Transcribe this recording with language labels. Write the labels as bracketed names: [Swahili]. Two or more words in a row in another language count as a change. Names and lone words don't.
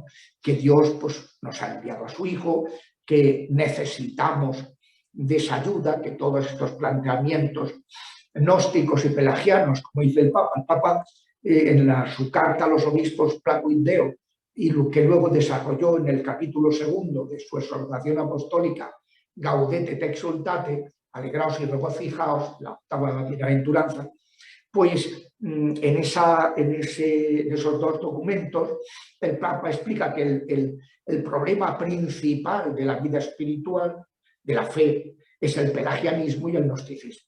[Spanish] Que Dios, pues, nos ha enviado a su Hijo, que necesitamos de esa ayuda, que todos estos planteamientos gnósticos y pelagianos, como dice el Papa en su carta a los obispos Placuit Deo, y lo que luego desarrolló en el capítulo 2 de su exhortación apostólica Gaudete te exultate, alegraos y regocijaos, la octava bienaventuranza, pues en esos dos documentos el Papa explica que el problema principal de la vida espiritual, de la fe, es el pelagianismo y el gnosticismo.